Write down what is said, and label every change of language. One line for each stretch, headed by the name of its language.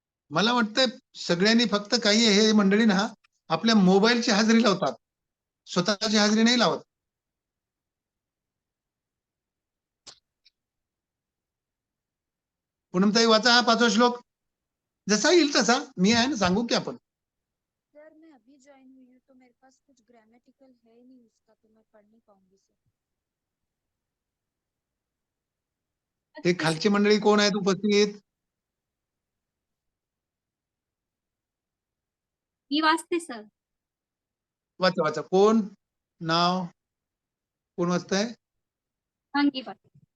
Marathi: मला वाटतंय सगळ्यांनी फक्त काही हे मंडळी ना आपल्या मोबाईलची हाजरी लावतात, स्वतःची हाजरी नाही लावत. पूनमताई वाचा हा 5वा श्लोक. जसा येईल तसा, मी आहे ना, सांगू की आपण.
Hindi: सर मैं अभी ज्वाइन हुई हूँ तो मेरे पास कुछ ग्रामेटिकल है नहीं उसका, तो मैं पढ़ नहीं पाऊंगी सर.
Marathi: हे खालची मंडळी कोण आहेत उपस्थित? मी वाचते सर. वाचा वाचा. कोण नाव, कोण वाचताय? शुभांगी पाटील.